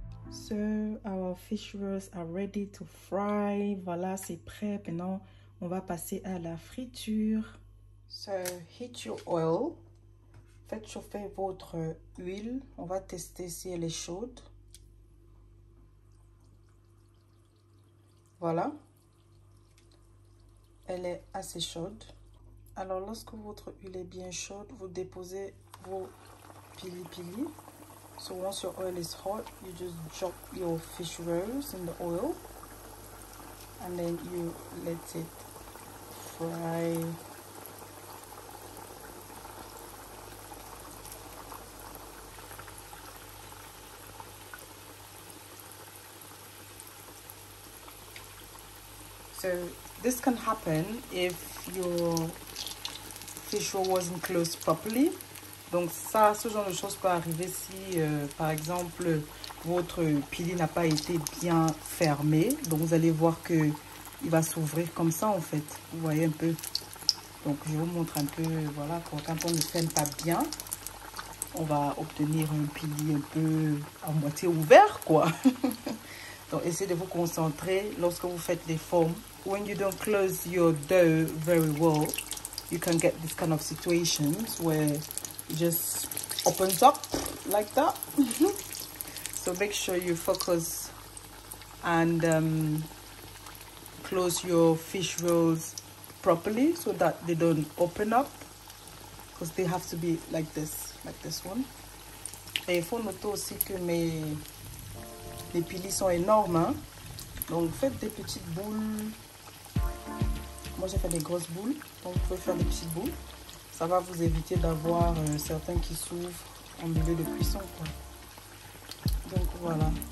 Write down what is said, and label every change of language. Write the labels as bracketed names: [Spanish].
[English] So our fish rolls are ready to fry. [French] Voilà, c'est prêt. Maintenant, on va passer à la friture. [English] So heat your oil. [French] Faites chauffer votre huile. On va tester si elle est chaude. Voilà. Elle est assez chaude. Alors, lorsque votre huile est bien chaude, vous déposez vos pili. [English] So once your oil is hot, you just drop your fish rolls in the oil and then you let it fry. So this can happen if your fish roll wasn't closed properly. [French] Donc ça, ce genre de choses peut arriver si, par exemple, votre pili n'a pas été bien fermé. Donc vous allez voir que il va s'ouvrir comme ça en fait. Vous voyez un peu. Donc je vous montre un peu, voilà, quand on ne ferme pas bien, on va obtenir un pili un peu à moitié ouvert, quoi. Donc essayez de vous concentrer lorsque vous faites les formes. [English] When you don't close your dough very well, you can get this kind of situations where it just opens up like that. So make sure you focus and close your fish rolls properly so that they don't open up, because they have to be like this one. [French] Et il faut noter aussi que mes pili sont énormes, hein? Donc faites des petites boules. Moi j'ai fait des grosses boules, donc vous pouvez faire des petites boules. Ça va vous éviter d'avoir certains qui s'ouvrent en milieu de cuisson, quoi. Donc voilà.